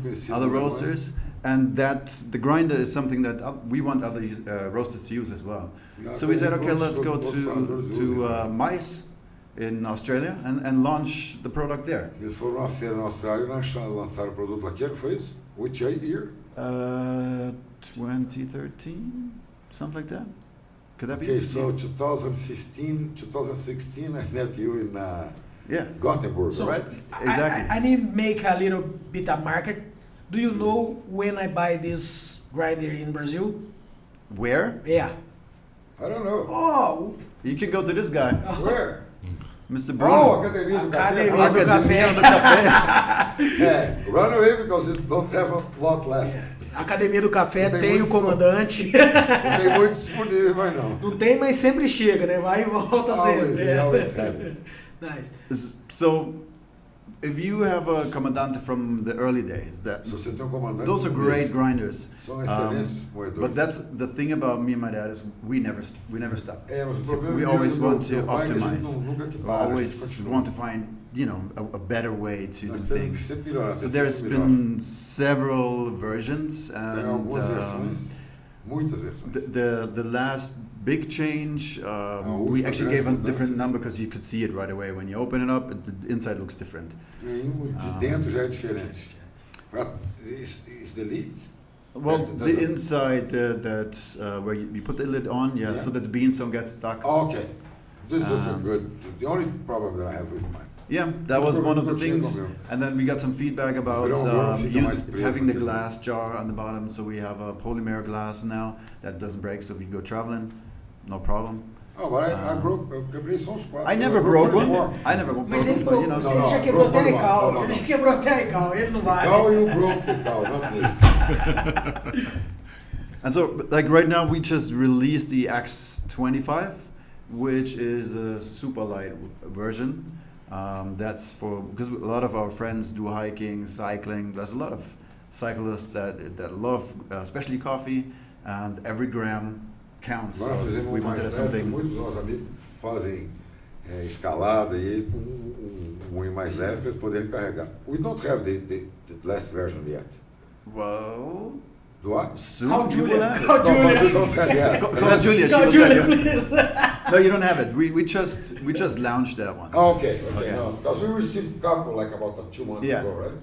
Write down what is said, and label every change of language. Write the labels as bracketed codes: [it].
[en] Other roasters, and that the grinder is something that we want other roasters to use as well. So we said, okay, let's go to MICE in Australia and launch the product there. [pt] Eles foram à feira na Austrália e lançaram o produto lá. Que ano foi isso? [en] Which year? 2013, something like that. Could that be? Okay, so 2015, 2016, I met you in Gothenburg, so right? Exactly. I need to make a little bit of market. Do you know when I buy this grinder in Brazil? Where? Yeah. I don't know. Oh. You can go to this guy. Where? Mr. Brunão. [pt] Academia do Academia do Café. [en] Run away because you don't have a lot left. [pt] Academia do Café tem o comandante. Não tem muito disponível, mas não. Não tem, mas sempre chega, né? Vai e volta sempre. [en] Always have. Nice. So, if you have a comandante from the early days, those are great grinders. [pt] São excelentes moedores. [en] But that's the thing about me and my dad is we never stop. So we always want to optimize. We always want to find a better way to do things. So there's been several versions, and the last big change, we actually gave a different number because you could see it right away. When you open it up, the inside looks different. [pt] De dentro já é diferente. [en] Is the lead? Well, the inside where you put the lid on, so that the beans don't get stuck. Oh, okay. This is a good. The only problem that I have with mine. Yeah, that was one of the things. And then we got some feedback about having the glass jar on the bottom. So we have a polymer glass now that doesn't break. So if you go traveling, no problem. Oh, but I broke. [pt] Quebrei só os quatro. [en] I never broke one. I never broke one, but you know. [pt] Ele já quebrou até a cal. Ele já quebrou até a cal. Ele não vai. [en] Cal you broke the cal, not me. And so, like right now, we just released the X25, which is a super light version. That's because a lot of our friends do hiking, cycling. There's a lot of cyclists that love, especially coffee, and every gram counts. [pt] Agora fizemos [en] we wanted something. [pt] Muitos dos nossos amigos fazem escalada e com moinho mais leve para eles poderem carregar. [en] We don't have the last version yet. Well, do I? Soon. Call Julia. No, but we don't have yet. Call Julia. Call Julia, please. No, you don't have it. We just launched that one. Oh, okay. No, because we received a couple like about 2 months ago, right?